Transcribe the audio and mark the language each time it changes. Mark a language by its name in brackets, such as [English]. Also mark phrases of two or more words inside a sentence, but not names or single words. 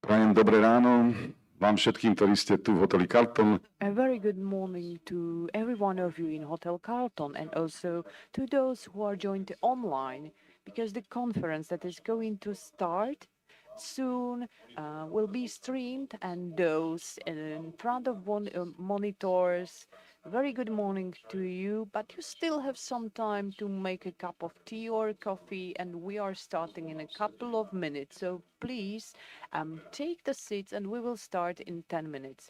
[Slovak] deň, dobré ráno vám všetkým, ktorí ste tu v hoteli Carlton. [English] A very good morning to every one of you in Hotel Carlton and also to those who are joined online, because the conference that is going to start soon will be streamed, and those in front of monitors, very good morning to you, but you still have some time to make a cup of tea or coffee, and we are starting in a couple of minutes, so please take the seats and we will start in 10 minutes.